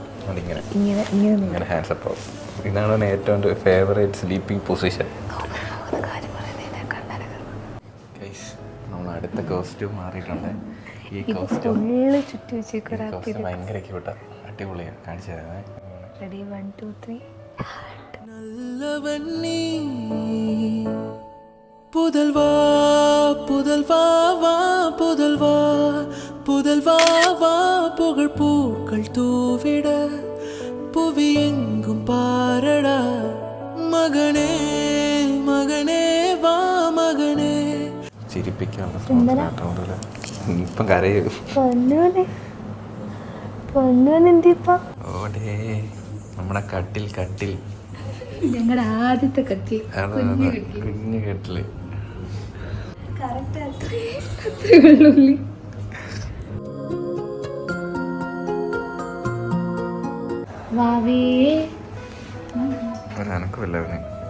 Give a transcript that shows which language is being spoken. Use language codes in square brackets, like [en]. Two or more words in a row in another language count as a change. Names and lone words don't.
[ml] അതിങ്ങനെ ഇങ്ങനെ ഹാൻഡ്സപ്പ് ആവും. ഇതാണ് ഏറ്റവും [en] favourite sleeping position. [ml] നമ്മൾ അടുത്ത കോസ്റ്റ്യൂം മാറിയിട്ടുണ്ട്. ഈ കോസ്റ്റ്യൂം ഭയങ്കര ക്യൂട്ടാ, അടിപൊളിയാ, കാണിച്ചു തരാമേ. റെഡി 1 2 3. [ta] நல்லவன் நீ புதல்வா புதல்வா வா புதல்வா புதல்வா வா புகழ் பூக்கள் தூவிட புவி எங்கும் பாரடா மகனே மகனே வா മകനേ. [ml] ചിരിപ്പിക്കാനുള്ള ഇപ്പം കരയൂ. ഓടേ നമ്മുടെ കട്ടിൽ ഞങ്ങളുടെ ആദ്യത്തെ കട്ടിൽ, കുഞ്ഞു കട്ടില്. ഒരനക്കമില്ല അവന്.